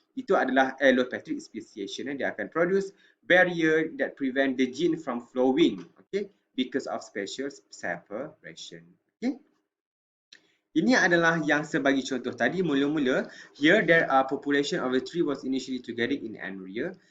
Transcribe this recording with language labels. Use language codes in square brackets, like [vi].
[ms] Itu adalah allopatric speciation. Dia akan [en] produce barrier that prevent the gene from flowing, okay, because of spatial separation. Okay. [ms] Ini adalah yang sebagai contoh tadi. [en] Mula-mula, here there are population of the tree was initially together in an area.